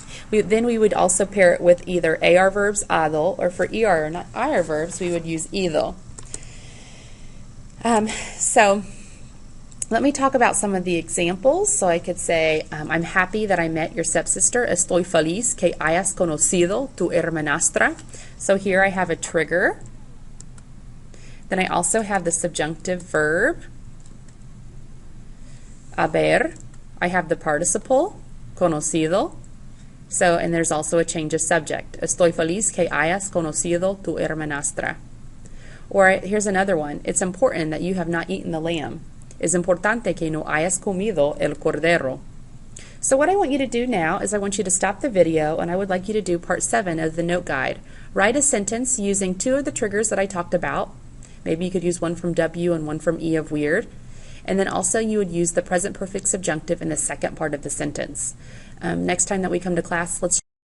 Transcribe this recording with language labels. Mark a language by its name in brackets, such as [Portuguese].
[English] Then we would also pair it with either AR verbs, hado, or for ER or IR verbs, we would use ido. So let me talk about some of the examples. So I could say, I'm happy that I met your stepsister. [Spanish] Estoy feliz que hayas conocido tu hermanastra. [English] So here I have a trigger. Then I also have the subjunctive verb, haber. I have the participle, conocido. So, and there's also a change of subject. [Spanish] Estoy feliz que hayas conocido tu hermanastra. [English] Or here's another one. It's important that you have not eaten the lamb. [Spanish] Es importante que no hayas comido el cordero. [English] So what I want you to do now is I want you to stop the video, and I would like you to do part 7 of the note guide. Write a sentence using 2 of the triggers that I talked about. Maybe you could use one from W and one from E of weird. And then also you would use the present perfect subjunctive in the second part of the sentence. Next time that we come to class, let's